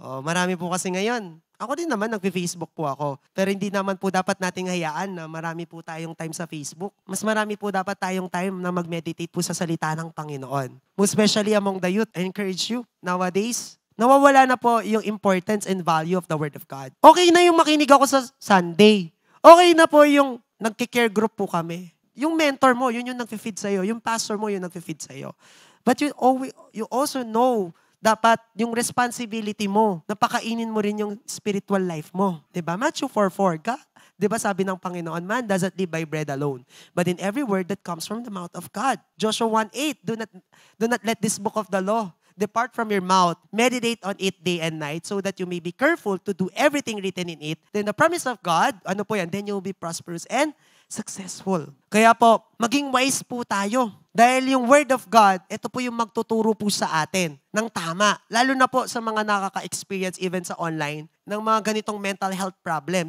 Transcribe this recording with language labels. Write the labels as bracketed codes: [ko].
[tl] Marami po kasi ngayon. Ako din naman, nagpe-Facebook po ako. Pero hindi naman po dapat nating hayaan na marami po tayong time sa Facebook. Mas marami po dapat tayong time na mag-meditate po sa salita ng Panginoon. [en] Most especially among the youth, I encourage you, nowadays, [tl] nawawala na po yung [en] importance and value of the Word of God. [tl] Okay na yung makinig ako sa Sunday. Okay na po yung nagki-care group po kami. Yung mentor mo, yun yung nag-feed sa'yo. Yung pastor mo, yun nag-feed sa'yo. [en] But you also know, [tl] dapat yung responsibility mo, napakainin mo rin yung spiritual life mo. Diba? [en] Matthew 4:4, [tl] diba sabi ng Panginoon, [en] man doesn't live by bread alone, but in every word that comes from the mouth of God. Joshua 1:8, do not let this book of the law depart from your mouth. Meditate on it day and night so that you may be careful to do everything written in it. Then the promise of God, [tl] ano po yan? [en] Then you will be prosperous and successful. [tl] Kaya po, maging wise po tayo. Dahil yung Word of God, ito po yung magtuturo po sa atin ng tama. Lalo na po sa mga nakaka-experience even sa online ng mga ganitong mental health problem.